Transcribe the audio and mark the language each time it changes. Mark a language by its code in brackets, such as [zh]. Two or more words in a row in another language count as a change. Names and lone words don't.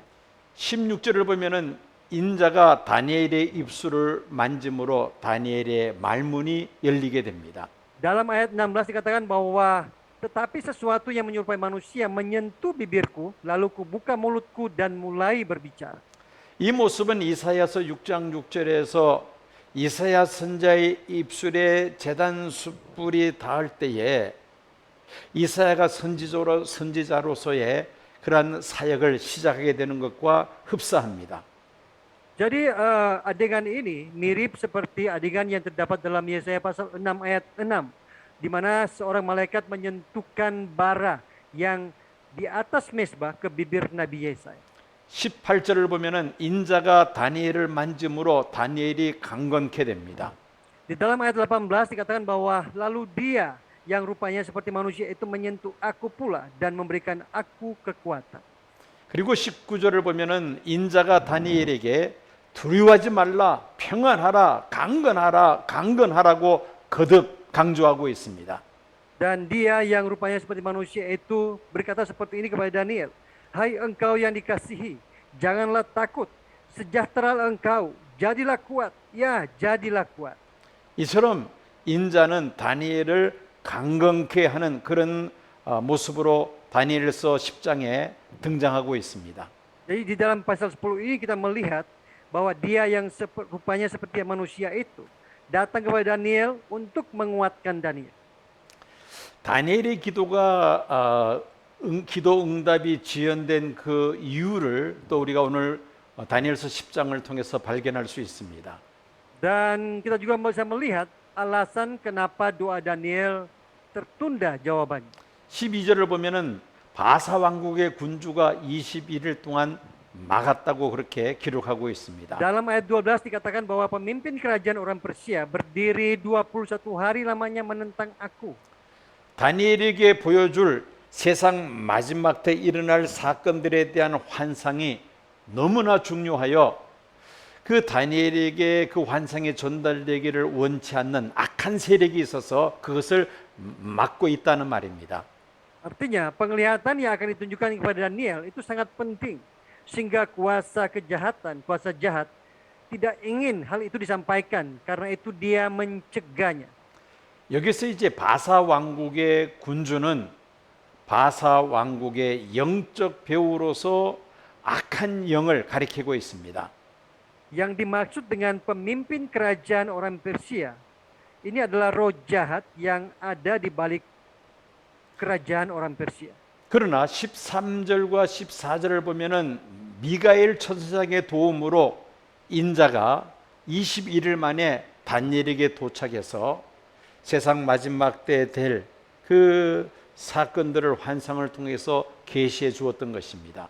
[ko] 16절을 보면은 인자가 다니엘의 입술을 만짐으로 다니엘의 말문이 열리게 됩니다. [id] Dalam ayat 16 dikatakan bahwa tetapi sesuatu yang menyerupai manusia menyentuh bibirku, lalu kubuka mulutku dan mulai berbicara. [ko] 이 모습은 이사야서 6장 6절에서 이사야 선자의 입술에 제단 숯불이 닿을 때에 이사야가 선지자로서의 그러한 사역을 시작하게 되는 것과 흡사합니다. [id] Jadi adegan ini mirip seperti adegan yang terdapat dalam Yesaya pasal 6 ayat 6, di mana seorang malaikat menyentuhkan bara yang di atas mezbah ke bibir Nabi Yesaya. [ko] 18절을 보면은 인자가 다니엘을 만짐으로 다니엘이 강건케 됩니다. [id] Di dalam ayat 18 dikatakan bahwa lalu dia yang rupanya seperti manusia itu menyentuh aku pula dan memberikan aku kekuatan. [ko] 그리고 19절을 보면은 인자가 다니엘에게 두려워하지 말라, 평안하라, 강건하라고 거듭 강조하고 있습니다. [id] Dan dia yang rupanya seperti manusia itu berkata seperti ini kepada Daniel. Hai engkau yang dikasihi, janganlah takut, sejahteralah engkau, jadilah kuat, ya jadilah kuat. [ko] 이처럼 인자는 다니엘을 강건케 하는 그런 모습으로 다니엘서 10장에 등장하고 있습니다. [id] Jadi di dalam pasal 10 ini kita melihat bahwa dia yang rupanya seperti manusia itu datang kepada Daniel untuk menguatkan Daniel. [ko] 다니엘의 기도가 기도 응답이 지연된 그 이유를 또 우리가 오늘 다니엘서 10장을 통해서 발견할 수 있습니다. [id] Dan kita juga bisa melihat alasan kenapa doa Daniel tertunda jawabannya. [ko] 12절을 보면은 바사 왕국의 군주가 21일 동안 막았다고 그렇게 기록하고 있습니다. [id] Dalam ayat 12 dikatakan bahwa pemimpin kerajaan orang Persia berdiri 21 hari lamanya menentang aku. [ko] 다니엘에게 보여줄 세상 마지막 때 일어날 사건들에 대한 환상이 너무나 중요하여 그 다니엘에게 그 환상이 전달되기를 원치 않는 악한 세력이 있어서 그것을 막고 있다는 말입니다. [id] Artinya penglihatan yang akan ditunjukkan kepada Daniel itu sangat penting. Sehingga kuasa kejahatan, kuasa jahat tidak ingin hal itu disampaikan. Karena itu dia mencegahnya. [ko] 여기서 이제 바사 왕국의 군주는 바사 왕국의 영적 배우로서 악한 영을 가리키고 있습니다. [id] Yang dimaksud dengan pemimpin kerajaan orang Persia, ini adalah roh jahat yang ada di balik kerajaan orang Persia. [ko] 그러나 13절과 14절을 보면은 미가엘 천사장의 도움으로 인자가 21일 만에 다니엘에게 도착해서 세상 마지막 때 될 그 사건들을 환상을 통해서 계시해 주었던 것입니다.